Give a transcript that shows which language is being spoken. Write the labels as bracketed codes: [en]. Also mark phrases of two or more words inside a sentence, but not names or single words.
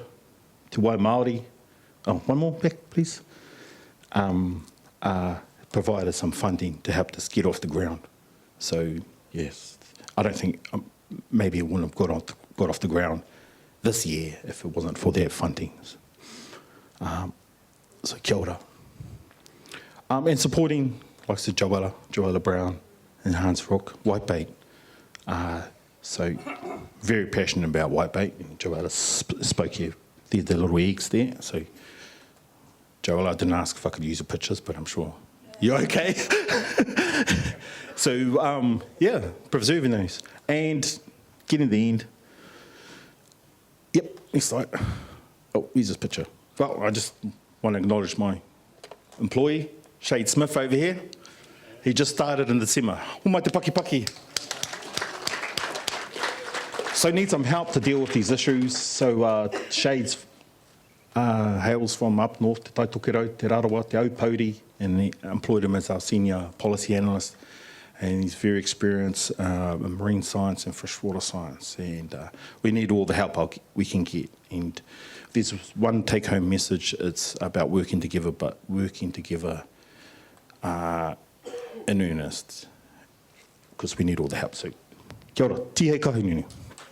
[en] Te Wai Māori. Oh, one more back, please. Provided some funding to help this get off the ground. So, yes, I don't think maybe it wouldn't have got off the ground this year if it wasn't for their funding. So, [mi] kia ora. [en] And supporting, like I said, Joella Brown and Hans Rock, whitebait. So very passionate about whitebait. Joella spoke here, the little eggs there. So Joella, I didn't ask if I could use the pictures, but I'm sure you're okay. So yeah, preserving those and getting the end. Yep, next slide. Oh, here's this picture. Well, I just want to acknowledge my employee, Shade Smith over here. He just started in December. [mi] O mai te paki. [en] So need some help to deal with these issues. So Shade's hails from up north, Te Taitokero, Te Rarawa, Te Aupauri, and he employed him as our senior policy analyst. And he's very experienced in marine science and freshwater science. And we need all the help we can get. And there's one take-home message. It's about working together, but working together in earnest, because we need all the help. So, [mi] kia ora, tihei kahungunu.